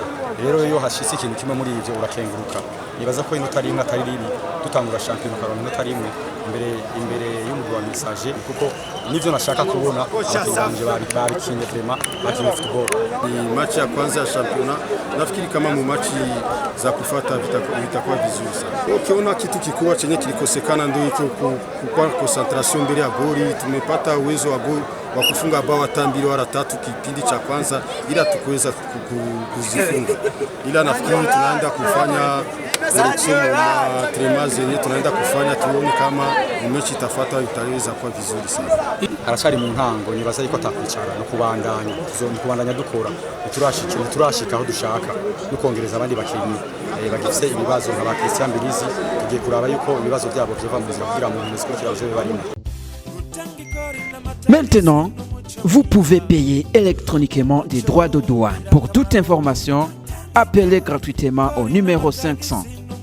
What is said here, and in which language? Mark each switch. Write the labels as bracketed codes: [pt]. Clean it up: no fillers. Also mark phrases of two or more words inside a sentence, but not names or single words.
[rn] Rero iyo hashitse ikintu kimwe muri ivyo urakenguruka. Nibaza ko inota rimwe atari ribi, dutangura shampiyona karonka inota rimwe imbere y'umugwi wa Message, kuko nivyo nashaka kubona abakinyi barikinye vraiment bakinye football. [sw] Ni match ya kwanza ya shampiyona, nafikiri kama mu match za kufuata vitakuwa vizuri sana. Ukiona kitu kikubwa chenye kilikosekana ndio hicho kwa concentration mbele ya goli. Tumepata uwezo wa goli wa kufunga bao hata mbili wala tatu kipindi cha kwanza, ila tukuweza kuzifunga. Ila nafikiri tunaenda kufanya trema zenye tunaenda kufanya, tuone kama mechi itafuata itaweza kuwa vizuri sana. [rn] Harashari mu ntango, nibaza yuko atakwicara no kubandanya dukora, turashika aho dushaka no kongereza abandi bakinyi bagifite ibibazo nka Christian Bilizi, tugiye kuraba yuko ibibazo byabo byova mu nzira kugira ngo umusiko kiraje barimo. [fr] Maintenant, vous pouvez payer électroniquement des droits de douane. Pour toute information, appelez gratuitement au numéro 500.